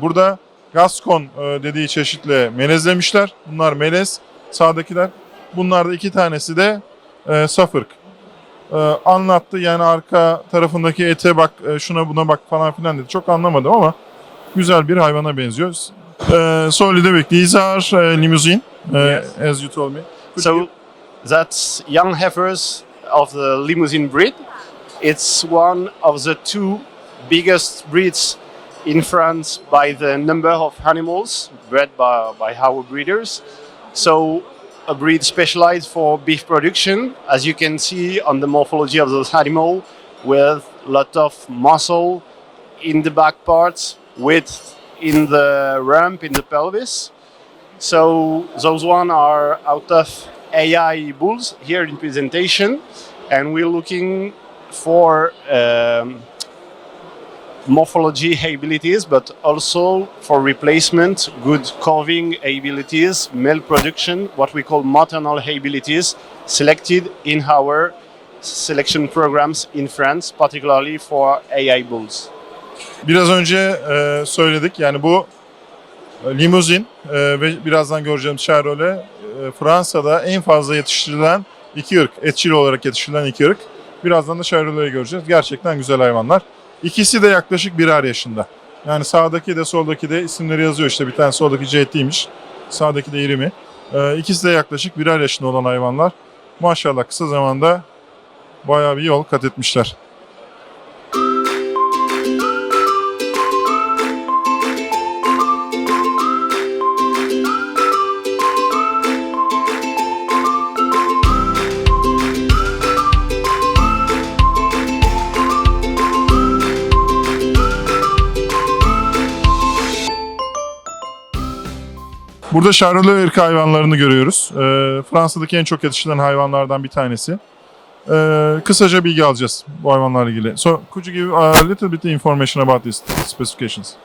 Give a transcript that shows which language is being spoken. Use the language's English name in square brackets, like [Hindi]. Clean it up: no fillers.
[Turkish] Burada Gascon dediği çeşitle melezlemişler. Bunlar melez, sağdakiler. Bunlar da 2 tanesi de saf ırk. Anlattı yani arka tarafındaki ete bak, şuna buna bak falan filan dedi. Çok anlamadım ama güzel bir hayvana benziyor. [English] So Ludovic, these are limousine, Yes. as you told me. So that's young heifers of the Limousin breed. It's one of the two biggest breeds in France by the number of animals bred by our breeders. So a breed specialized for beef production, as you can see on the morphology of those animals, with a lot of muscle in the back parts, width in the rump, in the pelvis. So those one are out of AI bulls here in presentation, and we're looking for morphology abilities, but also for replacement, good calving abilities, milk production, what we call maternal abilities, selected in our selection programs in France, particularly for AI bulls. [Turkish] Biraz önce söyledik yani bu limuzin ve birazdan göreceğimiz Charolais Fransa'da en fazla yetiştirilen 2 ırk, etçil olarak yetiştirilen 2 ırk. Birazdan da Charolais'i göreceğiz. Gerçekten güzel hayvanlar. İkisi de yaklaşık 1'er yaşında. Yani sağdaki de soldaki de isimleri yazıyor işte. Bir tane soldaki Cetti'ymiş. Sağdaki de İrimi. İkisi de yaklaşık birer yaşında olan hayvanlar. Maşallah kısa zamanda bayağı bir yol kat etmişler. Burada Charolais ırkı hayvanlarını görüyoruz. Fransa'daki en çok yetiştirilen hayvanlardan bir tanesi. Kısaca bilgi alacağız bu hayvanlarla ilgili. [English] So, could you give a little bit information about these specifications?